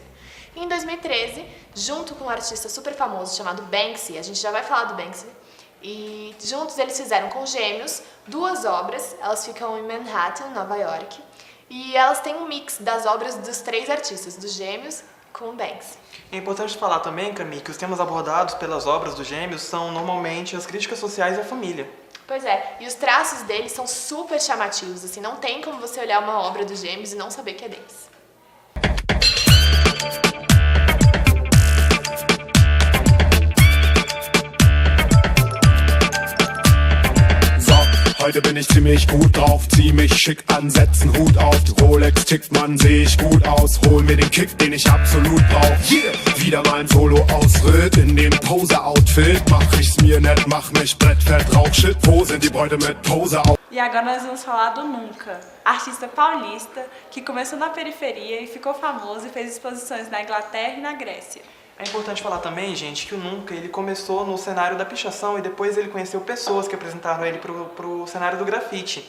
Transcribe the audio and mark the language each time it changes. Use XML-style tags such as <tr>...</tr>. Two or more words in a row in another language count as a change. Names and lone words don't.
<pt>E em 2013, junto com um artista super famoso chamado Banksy, a gente já vai falar do Banksy, e juntos eles fizeram com gêmeos 2 obras, elas ficam em Manhattan, Nova York, e elas têm um mix das obras dos 3 artistas, dos gêmeos com o Banksy. É importante falar também, Camille, que os temas abordados pelas obras dos gêmeos são normalmente as críticas sociais e a família. Pois é, e os traços deles são super chamativos, assim, não tem como você olhar uma obra dos gêmeos e não saber que é deles.</pt> <de>Heute bin ich ziemlich gut drauf, zieh mich schick an, setz 'n Hut auf. Die Rolex tickt, man, seh ich gut aus. Hol mir den Kick, den ich absolut brauch. Yeah! Wieder mein Solo-Ausritt in dem Pose-Outfit. Mach ich's mir nett, mach mich brettfett, rauch Shit, wo sind die Bräute mit Pose auf?</de> <pt>E agora nós vamos falar do Nunca, artista paulista que começou na periferia e ficou famoso e fez exposições na Inglaterra e na Grécia. É importante falar também, gente, que o Nunca ele começou no cenário da pichação e depois ele conheceu pessoas que apresentaram ele pro cenário do grafite.</pt>